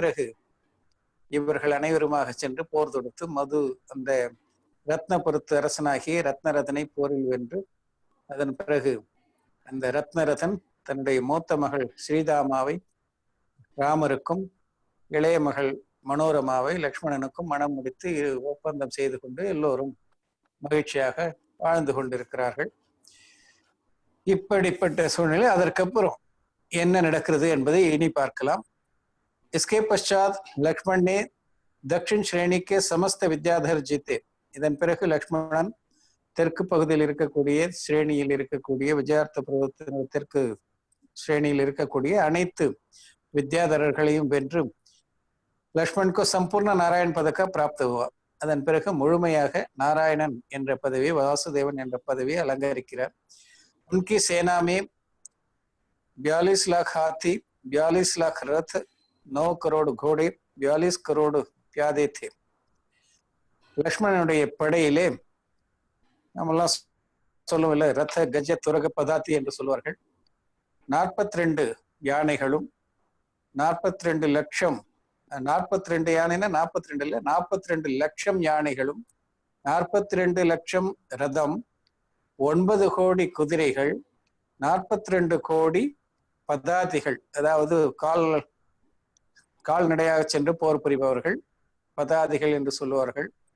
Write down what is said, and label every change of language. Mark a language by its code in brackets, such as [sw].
[ta] பிறகு இவர்கள் அனைவருமாக சென்று போர் தொடுத்து மது அந்த ரத்னபுரத்து அரசனாகிய ரத்னரதனை போரில் வென்று, அதன் பிறகு அந்த ரத்னரதன் தன்னுடைய மூத்த மகள் ஸ்ரீதாமாவை ராமருக்கும் இளைய மகள் மனோரமாவை லக்ஷ்மணனுக்கும் மனம் முடித்து ஒப்பந்தம் செய்து கொண்டு எல்லோரும் மகிழ்ச்சியாக வாழ்ந்து கொண்டிருக்கிறார்கள். இப்படிப்பட்ட சூழ்நிலை. அதற்கப்புறம் என்ன நடக்கிறது என்பதை இனி பார்க்கலாம். [hi] इसके पश्चात लक्ष्मण ने दक्षिण श्रेणी के समस्त विद्याधर जीते. [ta] இதன் பிறகு லக்ஷ்மணன் தெற்கு பகுதியில் இருக்கக்கூடிய ஸ்ரேணியில் இருக்கக்கூடிய விஜயார்த்த பருவத்தின் தெற்கு ஸ்ரேணியில் இருக்கக்கூடிய அனைத்து வித்யாதரர்களையும் வென்று லக்ஷ்மண் [hi] को संपूर्ण नारायण पद का प्राप्त हुआ. [ta] அதன் பிறகு முழுமையாக நாராயணன் என்ற பதவி, வாசுதேவன் என்ற பதவியை அலங்கரிக்கிறார். [hi] उनकी सेना में 42 लाख हाथी, 42 लाख रथ, 9 करोड़ घोड़े, 42 करोड़ प्यादे थे. [ta] லக்ஷ்மணனுடைய படையிலே நம்மெல்லாம் சொல்லுவில்லை, ரத்த கஜ துரக பதாத்தி என்று சொல்வார்கள். 42 யானைகளும் 42 லட்சம், 42 யானைன்னா 42 இல்லை, 42 லட்சம் யானைகளும், 42 லட்சம் ரதம், 9 கோடி குதிரைகள், 42 கோடி பதாதிகள், அதாவது கால்நடையாக சென்று போர் புரிபவர்கள், பதாதிகள் என்று சொல்லுவார்கள்.